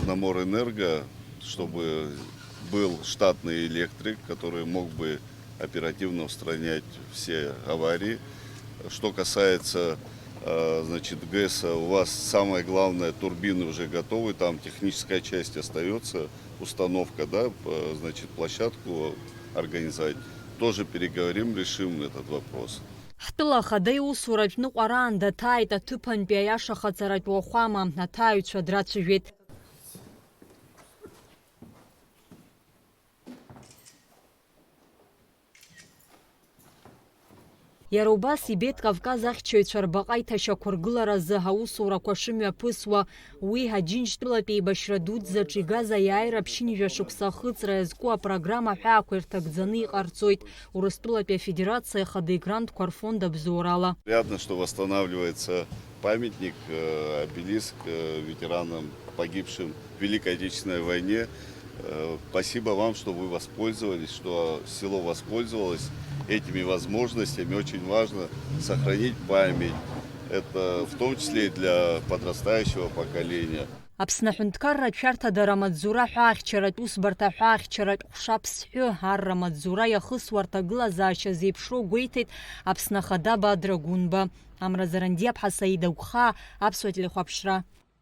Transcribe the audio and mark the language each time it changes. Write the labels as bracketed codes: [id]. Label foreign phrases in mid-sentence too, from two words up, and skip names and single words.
[ru] Переговорю с Черноморэнерго, чтобы был штатный электрик, который мог бы оперативно устранять все аварии. Что касается значит, ГЭСа, у вас самое главное, турбины уже готовы, там техническая часть остается, установка, да, значит, площадку организовать. Тоже переговорим, решим этот вопрос. [ab] Ҳтәыла ахада иусураҿ ныҟәараан даҭааит аҭыԥантәи аиаша хаҵаратә уахәама, аҭааҩцәа драцәажәеит. Иара убас ибеит Кавказ ахьчаҩцәа рбаҟа иҭашьақәыргыларазы аусурақәа шымҩаԥысуа, уи Ҳаџьынџьтәылатәи еибашьра дуӡӡаҿ игаз аиааира ԥшьынҩажәа шықәса ахыҵра иазку апрограмма ҳәаақәа ирҭагӡаны иҟарҵоит Урыстәылатәи афедерациа ахада игрантқәа рфонд абзоурала. [ru] Приятно, что восстанавливается памятник, обелиск ветеранам, погибшим в Великой Отечественной войне. Спасибо вам, что вы воспользовались, что село воспользовалось этими возможностями. Очень важно сохранить память. Это в том числе и для подрастающего поколения. [ab] Аԥсны аҳәынҭқарратә шәарҭада рамаҵзура ҳәа ахьчаратә усбарҭа ҳәа ахьчаратә ҟәшаԥс ҳәы ар рамаҵзура иахысуа рҭагылазаашьа зеиԥшроу гәеиҭеит Аԥсны ахада Бадра Гәынба. Амразаранди Аԥҳа Саида Гәхаа, Аԥсуа телехәаԥшра.